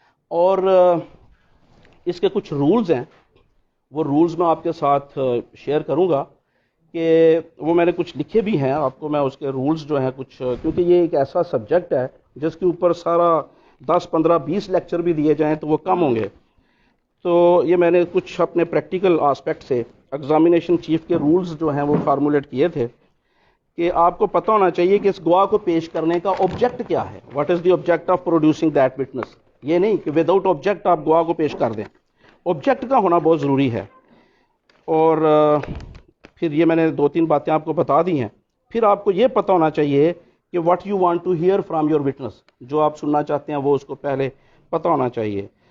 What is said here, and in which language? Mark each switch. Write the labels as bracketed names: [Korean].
[Urdu] اور اس کے کچھ رولز ہیں, وہ رولز میں آپ کے ساتھ شیئر کروں گا کہ وہ میں نے کچھ لکھے بھی ہیں آپ کو. میں اس کے رولز جو ہیں کچھ, کیونکہ یہ ایک ایسا سبجیکٹ ہے جس کے اوپر سارا 10 15 20 لیکچر بھی دیے جائیں تو وہ کم ہوں گے. تو یہ میں نے کچھ اپنے پریکٹیکل آسپیکٹ سے ایگزامینیشن چیف کے رولز جو ہیں وہ فارمولیٹ کیے تھے کہ آپ کو پتہ ہونا چاہیے کہ اس گواہ کو پیش کرنے کا آبجیکٹ کیا ہے. [English] What is the object of producing that witness. [Urdu] یہ نہیں کہ وداؤٹ آبجیکٹ آپ گواہ کو پیش کر دیں, آبجیکٹ کا ہونا بہت ضروری ہے. اور پھر یہ میں نے 2-3 باتیں آپ کو بتا دی ہیں. پھر آپ کو یہ پتہ ہونا چاہیے کہ [English] what you want to hear from your witness, [Urdu] جو آپ سننا چاہتے ہیں وہ اس کو پہلے پتہ ہونا چاہیے.